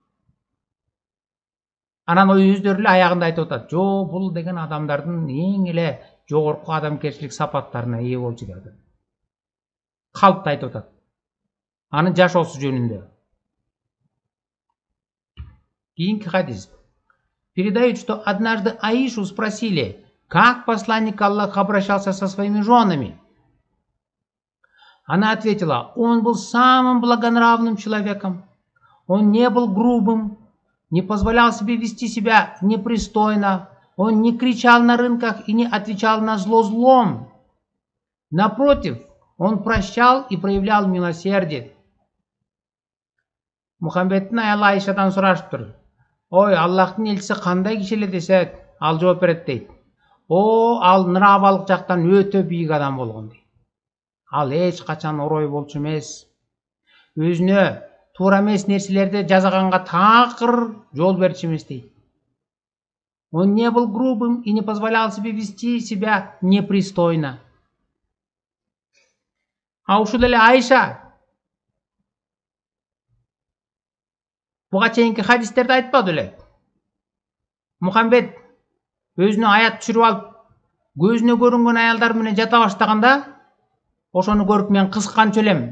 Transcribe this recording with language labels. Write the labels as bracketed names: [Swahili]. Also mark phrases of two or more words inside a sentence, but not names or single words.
[Kyrgyz] Анан өздөрү эле аягында айтып атат. Жо, бул деген адамдардын эң эле жогорку адамгерчилик сапаттарына ээ болчу деп атат. Калпты айтып атат. Анын жашоосу жөнүндө. Кийинки хадис. [Russian] Передают, что однажды Аишу спросили, как посланник Аллаха обращался со своими женами. Она ответила, он был самым благонравным человеком. Он не был грубым, не позволял себе вести себя непристойно, он не кричал на рынках и не отвечал на зло злом. Напротив, он прощал и проявлял милосердие. [Kyrgyz] Мухаммедтин аялы Айшадан сурашыптыр. Ой, Аллахтын элчиси кандай киши эле десет, ал жооп берет дейт. Ал нравалык жактан өтө бийик адам болгон дейт. Ал эч качан орой болчу эмес. Өзүнө туура эмес нерселерди жасаганга такыр жол берчү эмес дейт. [Russian] Он не был грубым и не позволял себе вести себя непристойно. [Kyrgyz] А ушул эле Айша буга чейинки хадистерди айтпады эле. Мухаммед өзүнө аят түшүрүп алып, көзүнө көрүнгөн аялдар менен жата баштаганда, ошону көрүп мен кызыкканчу элем.